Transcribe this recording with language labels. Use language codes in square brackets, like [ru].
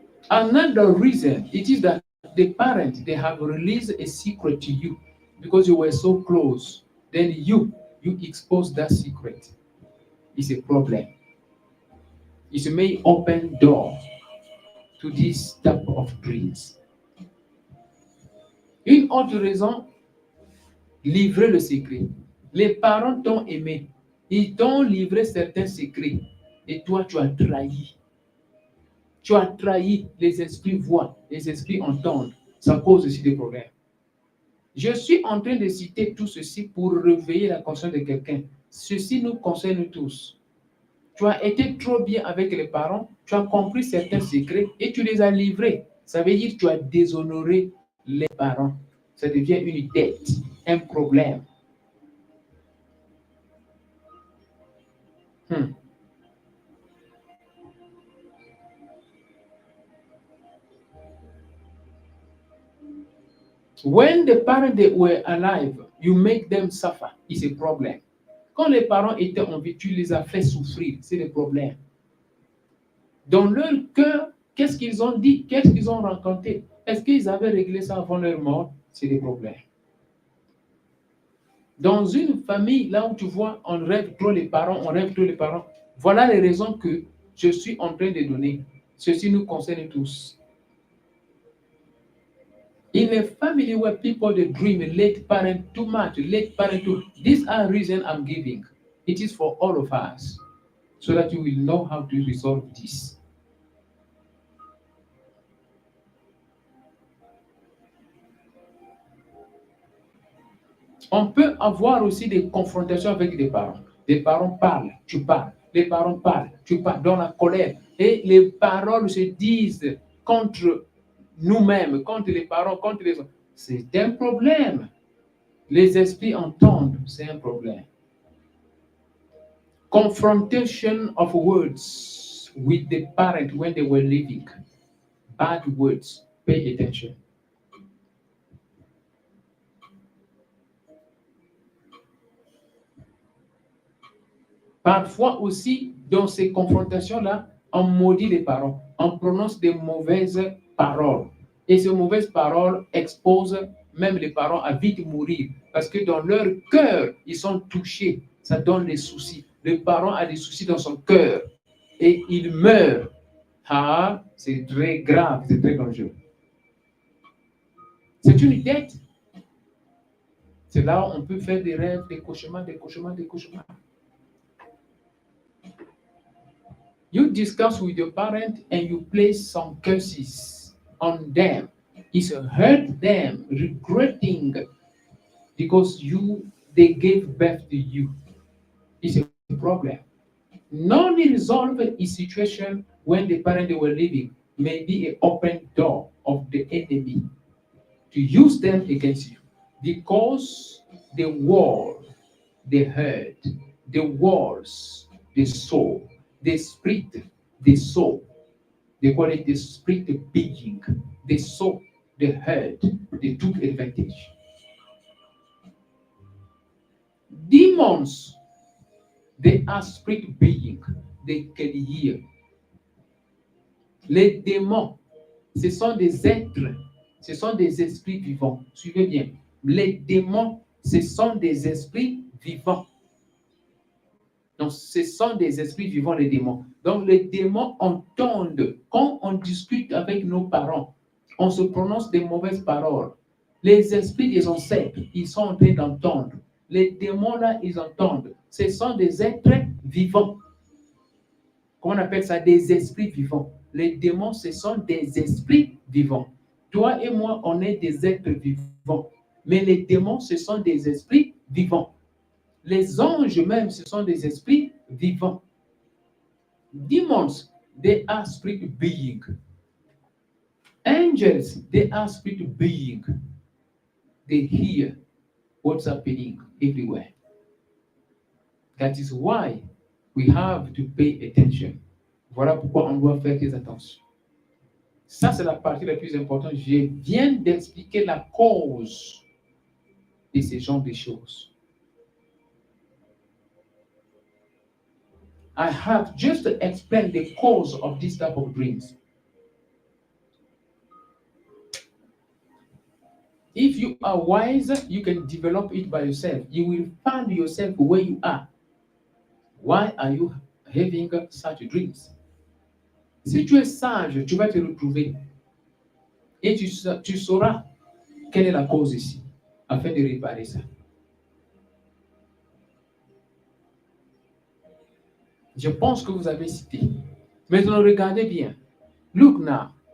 [en] Another reason, it is that the parents, they have released a secret to you because you were so close. Then you expose that secret. It's a problem. It may open door to this type of dreams. [fr] Une autre raison, livrer le secret. Les parents t'ont aimé. Ils t'ont livré certains secrets. Et toi, tu as trahi. Tu as trahi. Les esprits voient. Les esprits entendent. Ça cause aussi des problèmes. Je suis en train de citer tout ceci pour réveiller la conscience de quelqu'un. Ceci nous concerne tous. Tu as été trop bien avec les parents. Tu as compris certains secrets et tu les as livrés. Ça veut dire que tu as déshonoré les parents. Ça devient une dette, un problème. [en] When the parents they were alive, you make them suffer. It's a problem. [fr] Quand les parents étaient en vie, tu les as fait souffrir. C'est le problème. Dans leur cœur, qu'est-ce qu'ils ont dit? Qu'est-ce qu'ils ont raconté? Est-ce qu'ils avaient réglé ça avant leur mort? C'est des problèmes. Dans une famille, là où tu vois, on rêve trop les parents, Voilà les raisons que je suis en train de donner. Ceci nous concerne tous. [en] In a family where people they dream late parent too much, these are reasons I'm giving. It is for all of us, so that you will know how to resolve this. [fr] On peut avoir aussi des confrontations avec des parents. Des parents parlent, tu parles. Les parents parlent, tu parles dans la colère. Et les paroles se disent contre nous-mêmes, contre les parents, contre les autres. C'est un problème. Les esprits entendent, c'est un problème. [en] Confrontation of words with the parent when they were living. Bad words. Pay attention. [fr] Parfois aussi, dans ces confrontations-là, on maudit les parents, on prononce des mauvaises paroles. Et ces mauvaises paroles exposent même les parents à vite mourir. Parce que dans leur cœur, ils sont touchés. Ça donne des soucis. Le parent a des soucis dans son cœur. Et il meurt. Ah, c'est très grave, c'est très dangereux. C'est une dette. C'est là où on peut faire des rêves, des cauchemars, des cauchemars, des cauchemars. [en] You discuss with your parent and you place some curses on them. It's hurt them, regretting because they gave birth to you. It's a problem. Non-resolved situation when the parents were living may be an open door of the enemy to use them against you because the world, the hurt, the walls, the soul, the spirit, the soul. They call it the spirit being. The soul, the hurt, they took advantage. Demons, they are spirit being. They can hear. [fr] Les démons, ce sont des êtres, ce sont des esprits vivants. Suivez bien. Les démons, ce sont des esprits vivants. Donc, ce sont des esprits vivants, les démons. Donc, les démons entendent. Quand on discute avec nos parents, on se prononce des mauvaises paroles. Les esprits des ancêtres, ils sont en train d'entendre. Les démons, là, ils entendent. Ce sont des êtres vivants. Comment on appelle ça? Des esprits vivants. Les démons, ce sont des esprits vivants. Toi et moi, on est des êtres vivants. Mais les démons, ce sont des esprits vivants. Les anges même, ce sont des esprits vivants. [en] Demons, they are spirit being. Angels, they are spirit being. They hear what's happening everywhere. That is why we have to pay attention. [fr] Voilà pourquoi on doit faire très attention. Ça, c'est la partie la plus importante. Je viens d'expliquer la cause de ces genres de choses. [en] I have just explained the cause of this type of dreams. If you are wise, you can develop it by yourself. You will find yourself where you are. Why are you having such dreams? [fr] Si tu es sage, tu vas te retrouver et tu sauras quelle est la cause ici, afin de réparer ça. Je pense que vous avez cité. Maintenant, regardez bien. [en] Look now.